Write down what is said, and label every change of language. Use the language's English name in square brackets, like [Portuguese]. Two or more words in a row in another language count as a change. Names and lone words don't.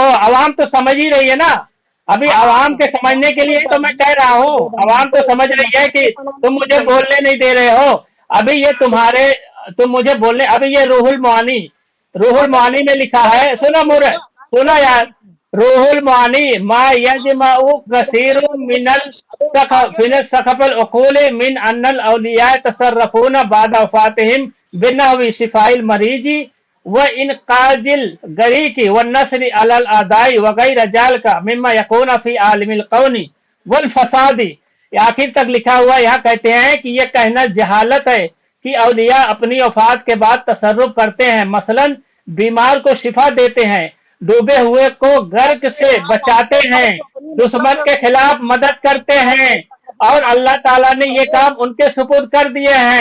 [Urdu] عوام تو سمجھ ہی رہی ہے نا. ابھی عوام کے سمجھنے کے لیے تو میں کہہ رہا ہوں، عوام تو سمجھ رہی ہے کہ تم مجھے بولنے نہیں دے رہے ہو. ابھی یہ تم مجھے بولنے، ابھی یہ روح المعانی میں لکھا ہے، سنو یار، روح المعانی [Arabic] ما يزعم كثير من سخفاء العقول من أن الأولياء يتصرفون بعد وفاتهم بنحو شفاء المريض وإنقاذ الغريق والنصر على الأعداء وغير ذلك مما يكون في عالم الكون والفساد. [Urdu] آخر تک لکھا ہوا. یہاں کہتے ہیں کہ یہ کہنا جہالت ہے کہ اولیاء اپنی وفات کے بعد تصرف کرتے ہیں، مثلاً بیمار کو شفا دیتے ہیں، ڈوبے ہوئے کو غرق سے بچاتے ہیں، دشمن کے خلاف مدد کرتے ہیں، اور اللہ تعالیٰ نے یہ کام ان کے سپرد کر دیے ہیں.